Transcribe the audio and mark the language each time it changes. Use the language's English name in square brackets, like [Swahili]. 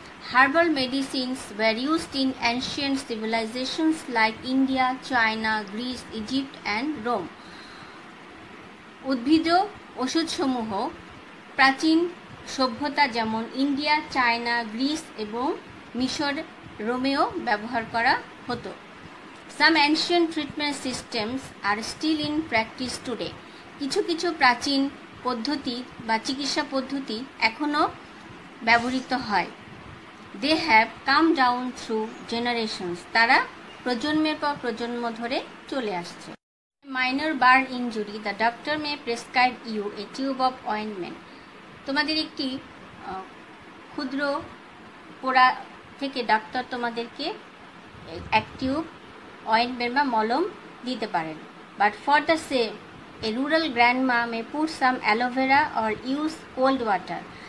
[English] Herbal medicines were used in ancient civilisations like India, China, Greece, Egypt and Rome. [Bangla] উদ্ভিজ ওষুধসমূহ প্রাচীন সভ্যতা যেমন India, China, Greece এবং মিশর, রোমেও ব্যবহার করা হতো। [English] Some ancient treatment systems are still in practice today. [Bangla] কিছু প্রাচীন পদ্ধতি বা চিকিৎসা পদ্ধতি এখনও ব্যবহৃত হয়। [English] They have come down through generations. [Bangla] তারা প্রজন্মের পর প্রজন্ম ধরে চলে আসছে। [English] Minor burn injury, the doctor may prescribe you a tube of ointment. [Bangla] তোমাদের একটি ক্ষুদ্র পোড়া থেকে ডাক্তার তোমাদেরকে এক টিউব অয়েন্টমেন্ট বা মলম দিতে পারেন। [English] But for the same a rural grandma may put some aloe vera or use cold water.